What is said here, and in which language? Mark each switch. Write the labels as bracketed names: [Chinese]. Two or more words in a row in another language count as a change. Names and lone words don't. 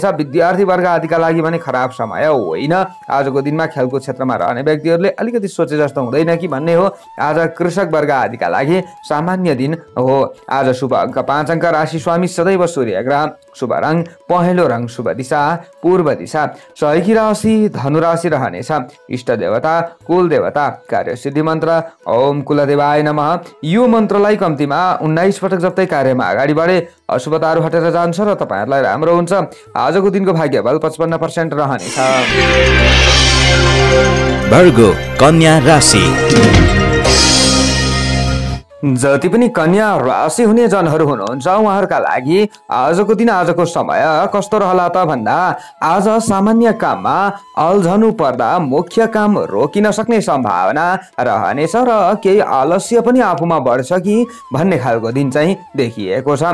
[Nepali] विद्यार्थी वर्ग आदिका लागि भने खराब समय होइन। आजको दिनमा खेलकुद क्षेत्रमा रहने व्यक्तिहरूले अलिकति सोचे जस्तो हुँदैन कि भन्ने हो। आज कृषक वर्ग आदिका लागि सामान्य दिन हो। आज शुभ अङ्क 5 अङ्क, राशि स्वामी सदैव सूर्य ग्रह, शुभ रङ पहेँलो रङ, शुभ दिशा पूर्व दिशा, सहयोगी राशि धनुराशि रहनेछ। इष्ट देवता कुल देवता, कार्य सिद्धि मन्त्र [Sanskrit] ओम कुलदेवाय नमः। [Nepali] यो मन्त्रलाई कम्तीमा 19 पटक जप्दै कार्यमा अगाडि बढे अशुभताहरू हटेर जान्छ र तपाईँहरूलाई राम्रो हुन्छ। आजको दिनको भाग्य बल 55% रहनेछ। वर्गो कन्या राशि। जति पनि कन्या राशि हुने जनहरू हुनुहुन्छ उहाँहरूका लागि आजको दिन आजको समय कस्तो रहला त भन्दा आज सामान्य काममा अल्झनु पर्दा मुख्य काम रोकिन सक्ने सम्भावना रहनेछ र केही आलस्य पनि आफूमा बढ्छ कि भन्ने खालको दिन चाहिँ देखिएको छ।